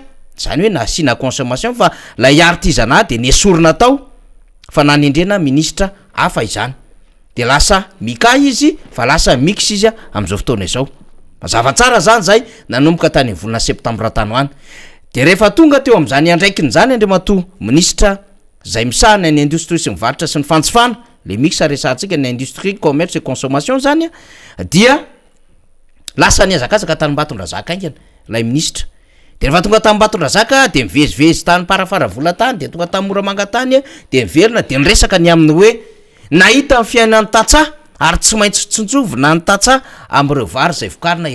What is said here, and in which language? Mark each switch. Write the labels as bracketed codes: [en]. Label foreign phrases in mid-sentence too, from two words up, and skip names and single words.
[mg] zany hoe nasina consommation fa lay artisanat de nesorina tao fa nanendrena ministra hafa izany de lasa mika izy fa lasa mix izy amin'izao fotoana izao mazava tsara zany zay nanomboka tany volana septambra tanoany de rehefa tonga teo amin'izany andraikiny zany Andriamato ministra zay misahana ny industrie sy mivarotra sy ny fantsifana le mix resantsika ny [fr] industrie commerce et consommation [mg] zany dia lasa niazakazaka tany Mbatondrazaka aingana lay ministra de rehefa tonga tamy Mbatondrazaka de mivezivezy tany parafara vola tany de tonga tamy Moramanga tany de miverina de niresaka ny amin'ny hoe nahita ny fiainan'ny tatsa ary tsy maintsy tsontsovina ny tatsa am'ireo vary zay vokarina